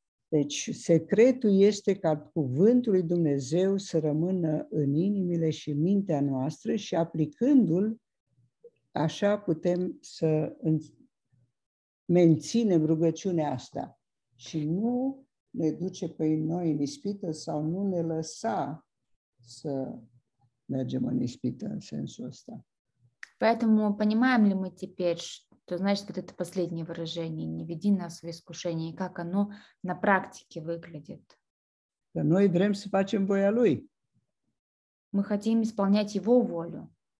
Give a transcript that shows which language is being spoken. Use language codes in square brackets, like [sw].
[ro] Deci, secretul este ca cuvântul lui Dumnezeu să rămână în inimile și mintea noastră și aplicându-l, așa putem să menținem rugăciunea asta și nu ne duce pe noi în ispită sau nu ne lăsa să mergem în ispită în sensul ăsta. [ru] Поэтому понимаем ли мы теперь, то значит вот это последнее выражение «не веди нас в искушение», и как оно на практике выглядит. [ro] Că noi vrem să facem voia Lui. [ru] Мы хотим исполнять Его волю.